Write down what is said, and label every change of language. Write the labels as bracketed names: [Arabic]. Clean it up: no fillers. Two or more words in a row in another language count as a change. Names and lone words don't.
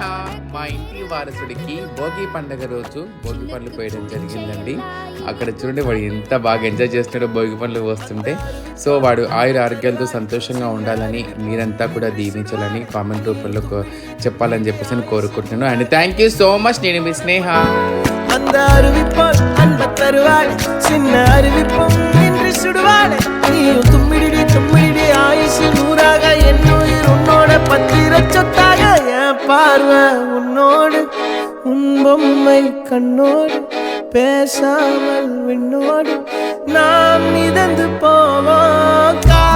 [Telugu] మా ఇంటి వారసుడికి భోగి పండుగ రోజు భోగి పండ్లు పోయడం జరిగిందండి. అక్కడ చూడండి వాడు ఎంత బాగా ఎంజాయ్ చేస్తున్నాడో భోగి పండ్లు పోస్తుంటే. సో వాడు ఆయుర ఆరోగ్యాలతో సంతోషంగా ఉండాలని మీరంతా కూడా దీవించాలని కామెంట్ రూపంలో చెప్పాలని చెప్పేసి నేను కోరుకుంటున్నాను. [English] and thank you so much. [Telugu] నేను మీ స్నేహ. [Tamil] பார்வை உன்னோடு உன் பொம்மை கண்ணோடு பேசாமல் விண்ணோடு நாம் மிதந்து போவோம்.